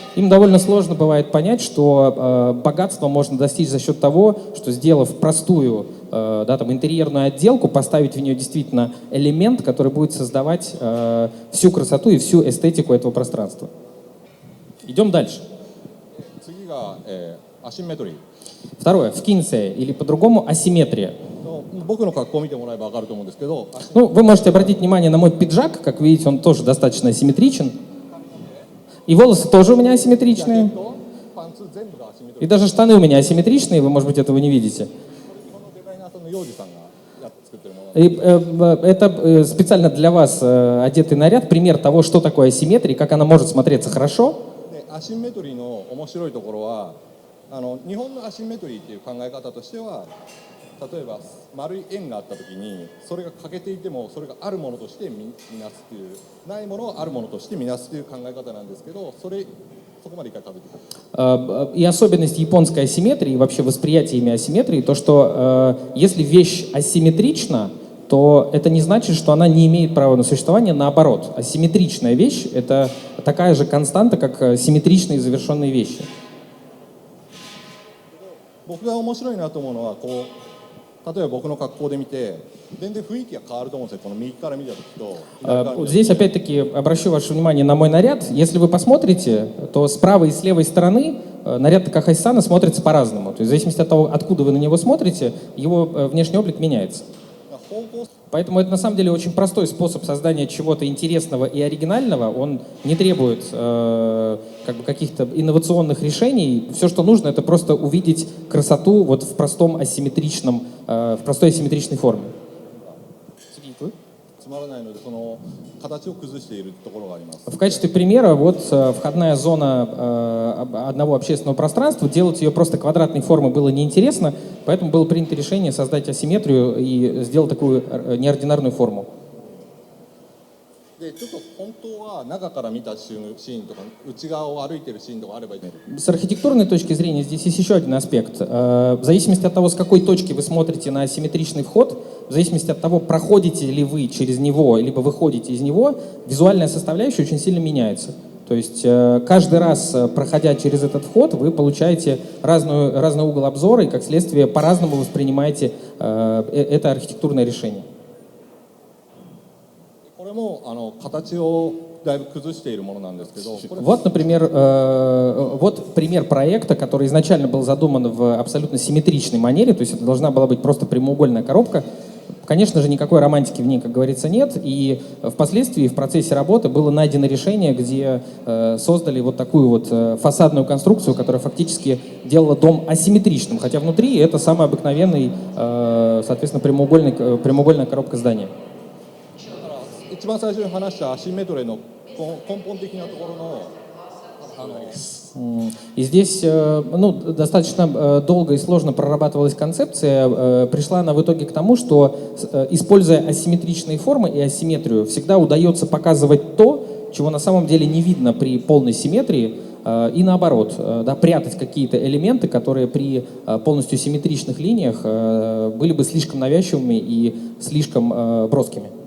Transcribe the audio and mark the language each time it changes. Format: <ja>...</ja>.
<ru>Им довольно сложно бывает понять, что богатство можно достичь за счет того, что, сделав простую да, там, интерьерную отделку, поставить в нее действительно элемент, который будет создавать всю красоту и всю эстетику этого пространства. Идем дальше.</ru> <ja>次が、アシンメトリー。</ja> <ru>Второе, в кинсе, или по-другому асимметрия.</ru> <ja>僕の格好を見てもらえば分かると思うんですけど、</ja> <ru>Ну, вы можете обратить внимание на мой пиджак, как видите, он тоже достаточно асимметричен. И волосы тоже у меня асимметричные.</ru> <ja>パンツ全部がアシンメト</ja> <ru>И</ru> <ja>リー。</ja> <ru>даже штаны у меня асимметричные, вы, может быть, этого не видите.</ru> <ja>日本のデザイナーさんの幼児さんがやって作ってるもの。</ja> <ru>И это специально для вас одетый наряд, пример того, что такое асимметрия, как она может смотреться хорошо.</ru> <ja>でアシンメトリーの面白いところは、日本のアシンメトリーっていう考え方としては、例えば丸い円があった時にそれが欠けていてもそれがあるものとして見なすっていう、ないものをあるものとして見なすっていう考え方なんですけど、そこまで一回かけてください。</ja> <ru>И особенность японской асимметрии, вообще восприятия ими асимметрии, то, что если вещь асимметрична, то это не значит, что она не имеет права на существование. Наоборот, асимметричная вещь — это такая же константа, как симметричные завершенные вещи.</ru> <ja>僕が面白いなと思うのはこう、例えば僕の格好で見て全然雰囲気が変わると思うんですよ。この右から見た時と左から見た時。</ja> <ru>Здесь опять-таки обращу ваше внимание на мой наряд. Если вы посмотрите, то с правой и с левой стороны наряд Такахаси-сана смотрится по-разному. То есть в зависимости от того, откуда вы на него смотрите, его внешний облик меняется.</ru> <ja>方向</ja> <ru>Поэтому это на самом деле очень простой способ создания чего-то интересного и оригинального. Он не требует как бы каких-то инновационных решений. Все, что нужно, это просто увидеть красоту вот в простой асимметричной форме.</ru> <ja>つまらないのでその形を崩しているところがあります。</ja> <ru>В качестве примера вот входная зона одного общественного пространства, делать ее просто квадратной формы было неинтересно, поэтому было принято решение создать асимметрию и сделать такую неординарную форму.</ru> <ja>でちょっと本当は中から見たシーンとか内側を歩いてるシーンとかあればいいね。</ja> <ru>С архитектурной точки зрения здесь есть еще один аспект. В зависимости от того, с какой точки вы смотрите на асимметричный вход, в зависимости от того, проходите ли вы через него, либо выходите из него, визуальная составляющая очень сильно меняется. То есть каждый раз, проходя через этот вход, вы получаете разный угол обзора и, как следствие, по-разному воспринимаете это архитектурное решение.</ru> <ja>これも形をだいぶ崩しているものなんですけど、これ</ja> <ru>Вот, например, вот пример проекта, который изначально был задуман в абсолютно симметричной манере, то есть это должна была быть просто прямоугольная коробка. Конечно же, никакой романтики в ней, как говорится, нет, и впоследствии в процессе работы было найдено решение, где создали вот такую вот фасадную конструкцию, которая фактически делала дом асимметричным, хотя внутри это самый обыкновенный, соответственно, прямоугольная коробка здания.</ru> <ja>一番最初に話したアシンメトリーの根本的なところの</ja> <ru>И здесь ну, достаточно долго и сложно прорабатывалась концепция. Пришла она в итоге к тому, что, используя асимметричные формы и асимметрию, всегда удается показывать то, чего на самом деле не видно при полной симметрии, и наоборот, да, прятать какие-то элементы, которые при полностью симметричных линиях были бы слишком навязчивыми и слишком броскими.</ru>